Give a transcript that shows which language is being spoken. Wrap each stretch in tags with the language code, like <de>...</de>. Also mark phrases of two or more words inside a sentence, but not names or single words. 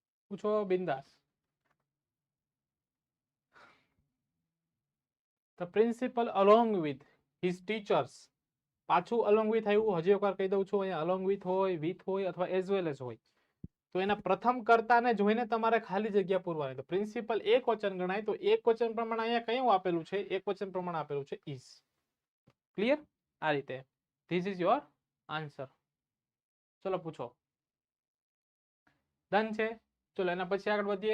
<gu>પૂછો બિંદાસ.</gu> <en>The principal along with his teachers.</en> <gu>પાછું</gu> <en>along with</en> <gu>આવ્યું, હજી એકવાર કહી દઉં છું, અહીંયા</gu> <en>along with</en> <gu>હોય, with હોય અથવા</gu> <en>as well as</en> <gu>હોય. તો એના પ્રથમ કર્તાને જોઈને તમારે ખાલી જગ્યા પૂરવાની. તો પ્રિન્સિપલ એક વચન ગણાય, તો એક વચન પ્રમાણે અહીંયા કયું આપેલું છે? એક વચન પ્રમાણે આપેલું છે is. ક્લિયર? આ રીતે.</gu> <en>This is your answer.</en> <gu>ચલો પૂછો. ડન છે. ચલો એના પછી આગળ વધીએ.</gu>